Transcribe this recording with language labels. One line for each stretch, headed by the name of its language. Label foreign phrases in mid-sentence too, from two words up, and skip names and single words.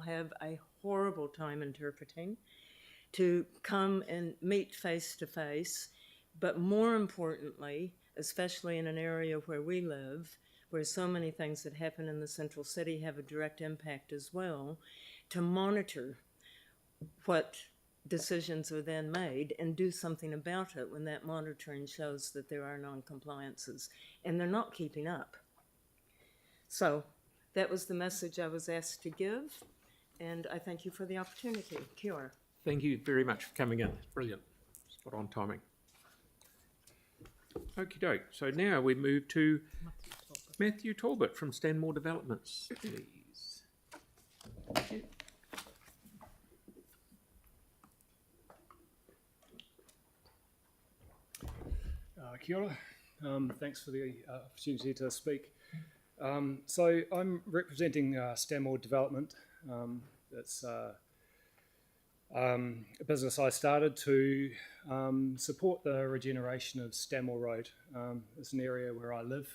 English: have a horrible time interpreting, to come and meet face to face, but more importantly, especially in an area where we live, where so many things that happen in the Central City have a direct impact as well, to monitor what decisions are then made and do something about it when that monitoring shows that there are non-compliances and they're not keeping up. So that was the message I was asked to give, and I thank you for the opportunity.
Māori: Kia ora.
English: Thank you very much for coming in. Brilliant. Spot on timing. Okie doke. So now we move to Matthew Talbot from Stanmore Developments, please. Thank you.
Māori: Kia ora.
English: Thanks for the opportunity to speak. So I'm representing Stanmore Development. It's a business I started to support the regeneration of Stanmore Road. It's an area where I live.